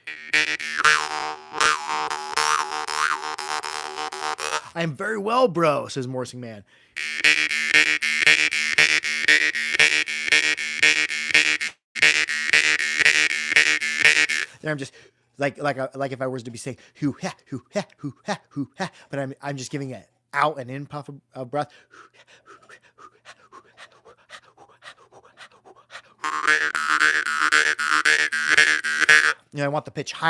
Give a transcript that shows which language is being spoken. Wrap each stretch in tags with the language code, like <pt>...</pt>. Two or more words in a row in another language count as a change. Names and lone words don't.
<en>I am very well, bro, says Morsing Man. There I'm just like if I was to be saying hoo ha hoo ha hoo ha hoo ha, but I'm just giving it out and in puff of breath. You know, I want the pitch higher.</en>